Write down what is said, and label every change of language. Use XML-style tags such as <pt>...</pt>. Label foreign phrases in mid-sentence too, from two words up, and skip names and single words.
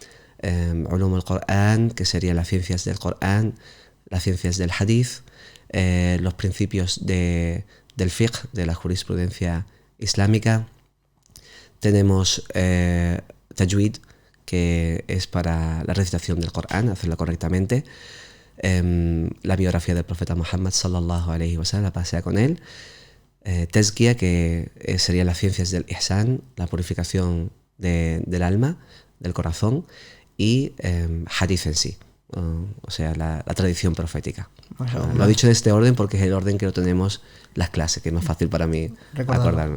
<ar>علوم القرآن,</ar> <es>que serían las ciencias del Corán, las ciencias del hadith, los principios del fiqh, de la jurisprudencia islámica. Tenemos tajwid, que es para la recitación del Corán, hacerlo correctamente. La biografía del profeta Muhammad</es> <ar>صلى الله عليه وسلم,</ar> <es>la pasea con él. Tazkiya, que serían las ciencias del ihsan, la purificación del alma, del corazón, y hadith en sí, o sea, la tradición profética. Lo he dicho en este orden porque es el orden que lo tenemos las clases, que es más fácil para mí acordarme.</es>